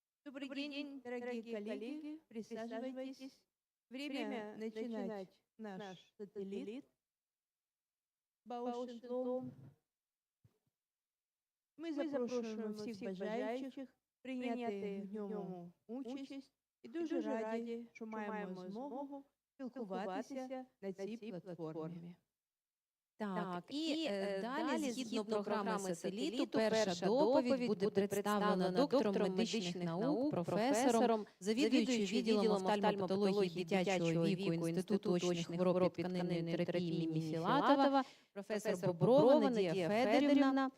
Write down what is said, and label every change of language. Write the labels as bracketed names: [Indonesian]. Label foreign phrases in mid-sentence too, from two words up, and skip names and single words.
[Russian] Добрый день, дорогие коллеги. Присаживайтесь. Время начинать наш сателлит. Баушенлом. [Ukrainian] Мы запрошуємо всіх бажаючих прийняти в ньому участь і дуже раді, що маємо змогу спілкуватися на цій платформі. Так, і далі, згідно програми сателіту, перша доповідь буде представлена доктором медичних наук, професором, завідуючим відділом офтальмопатології дитячого віку Інституту очних хвороб і тканинної терапії імені Філатова, професор Боброва Надія Федорівна.